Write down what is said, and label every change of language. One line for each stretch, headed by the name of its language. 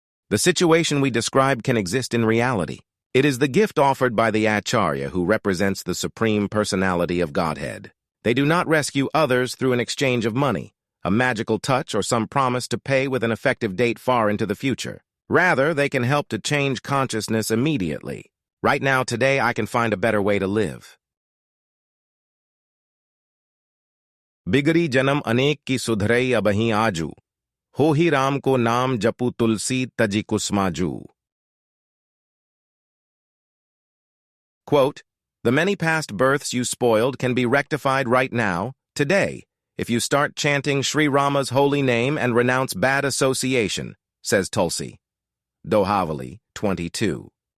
English: The situation we describe can exist in reality. It is the gift offered by the Acharya who represents the Supreme Personality of Godhead. They do not rescue others through an exchange of money, a magical touch, or some promise to pay with an effective date far into the future. Rather, they can help to change consciousness immediately. Right now, today, I can find a better way to live.
Hindi: बिगड़ी जन्म अनेक की सुधरई अबहीं आजू, हो ही राम को नाम जपू तुलसी तजी कुसमाजू.
English: Quote, the many past births you spoiled can be rectified right now, today, if you start chanting Sri Rama's holy name and renounce bad association, says Tulsi. Dohavali 22.